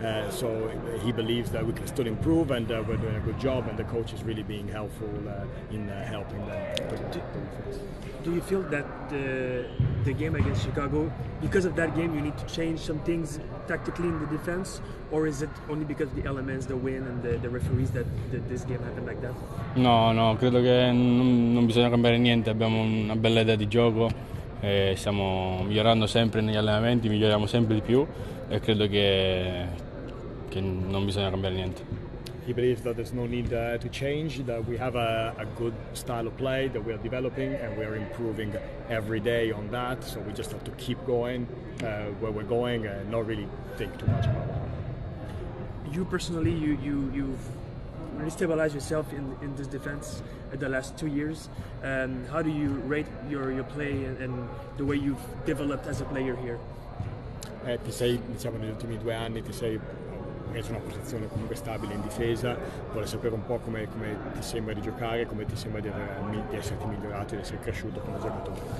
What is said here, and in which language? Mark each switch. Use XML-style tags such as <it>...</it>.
<en>So he believes that we can still improve and we're doing a good job, and the coach is really being helpful in helping them. Do you feel that the game against Chicago, because of that game, you need to change some things tactically in the defense, or is it only because of the elements, the win and the referees that this game happened like that?</en> <it>No, credo che non bisogna cambiare niente, abbiamo una bella idea di gioco e stiamo migliorando sempre negli allenamenti, miglioriamo sempre di più e credo che non bisogna cambiare niente.</it> <en>He believes that there's no need to change, that we have a good style of play that we are developing and we are improving every day on that, so we just have to keep going where we're going and not really think too much about it. You personally, you've really stabilized yourself in this defense in the last 2 years. How do you rate your play and the way you've developed as a player here?</en> <it>Ti sei, diciamo, negli ultimi 2 anni ti sei preso una posizione comunque stabile in difesa, vuole sapere un po' come ti sembra di giocare, come ti sembra di esserti migliorato, di essere cresciuto come giocatore.</it>